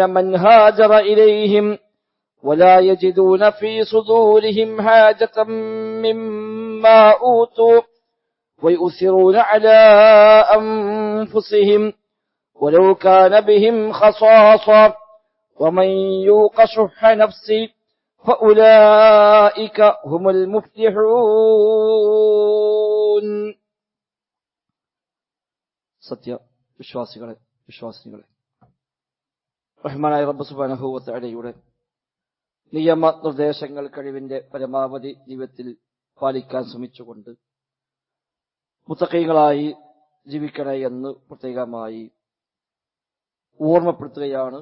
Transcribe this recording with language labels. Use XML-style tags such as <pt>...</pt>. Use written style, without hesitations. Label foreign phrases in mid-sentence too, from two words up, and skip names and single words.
<ar>من هاجر إليهم ولا يجدون في صدورهم حاجة مما أوتوا ويؤثرون على أنفسهم ولو كان بهم خصاصة ومن يوق شح نفسه فأولئك هم المفلحون.</ar> <ml>സത്യ വിശ്വാസികളെ റഹ്മാനായ റബ്ബ്</ml> <ar>سبحانه وتعالى</ar> <ml>നിയമ നിർദ്ദേശങ്ങൾ കഴിവിന്റെ പരമാവധി ജീവിതത്തിൽ പാലിക്കാൻ ശ്രമിച്ചുകൊണ്ട് മുത്തഖീകളായി ജീവിക്കണേ എന്ന് പ്രത്യേകമായി ഓർമ്മപ്പെടുത്തുകയാണ്.</ml>